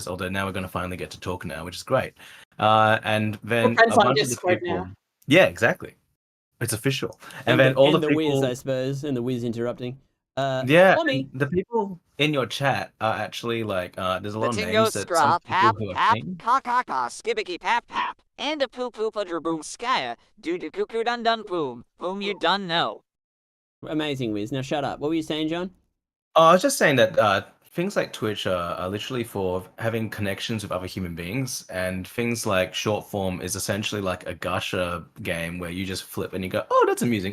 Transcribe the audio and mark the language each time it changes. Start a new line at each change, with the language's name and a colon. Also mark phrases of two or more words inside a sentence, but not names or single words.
English: Although now we're going to finally get to talk now, which is great. And then we're friends a on bunch of the Discord people. now. Yeah, exactly. It's official. And then all and the the people. whiz, I suppose, and the whiz interrupting. Yeah, Tommy. and the people in your chat are actually like, there's a The lot of tingo names that some scraw, people pap, who are pap, king. ka ka ka, skibbiki pap pap, and a poo poo pudger boom skya, do do cuckoo dun dun boom, whom you done know. Amazing, whiz. Now shut up. What were you saying, John? Oh, I was just saying that things like Twitch are literally for having connections with other human beings, and things like short form is essentially like a Gacha game where you just flip and you go, oh, that's amusing.